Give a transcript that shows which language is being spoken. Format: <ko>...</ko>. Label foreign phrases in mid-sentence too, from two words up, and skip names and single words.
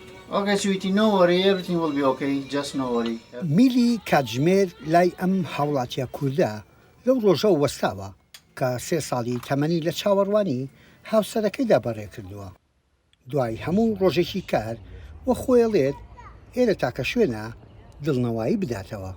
<en>Okay, sweetie, no worry. Everything will be okay. Just no worry.</en> <ckb>میلی کاتژمێر لای ئەم هاوڵاتیە کووردە لەو ڕۆژە وەستاوە کە 3 ساڵی تەمەنی لە چاوەڕوانی هاوسەرەکەیدا بەڕێ کردووە. دوای هەموو ڕۆژێکی کار وە خۆیڵێت ئێرە تاکە شوێنە دڵنەوایی بداتەوە.</ckb>